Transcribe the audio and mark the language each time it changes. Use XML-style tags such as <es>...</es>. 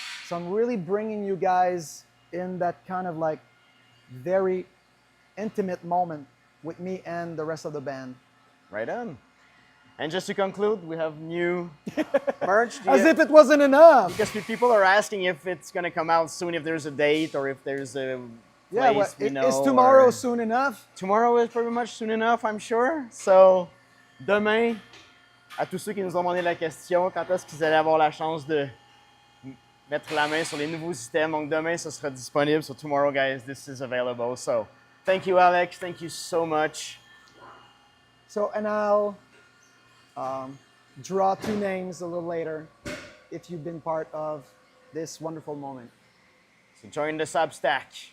<en>So I'm really bringing you guys in that kind of like very intimate moment with me and the rest of the band. Right on. And just to conclude, we have new merch. As if it wasn't enough. Because people are asking if it's going to come out soon, if there's a date, or if there's a yeah, place we know. Is tomorrow soon enough? Tomorrow is pretty much soon enough, I'm sure.</en> <fr>So, demain, à tous ceux qui nous ont demandé la question, quand est-ce qu'ils allaient avoir la chance de mettre la main sur les nouveaux systèmes. Donc demain, ce sera disponible.</fr> <en>So tomorrow, guys, this is available. So thank you, Alex. Thank you so much. So, and I'll draw 2 names a little later if you've been part of this wonderful moment. So join the Substack.</en>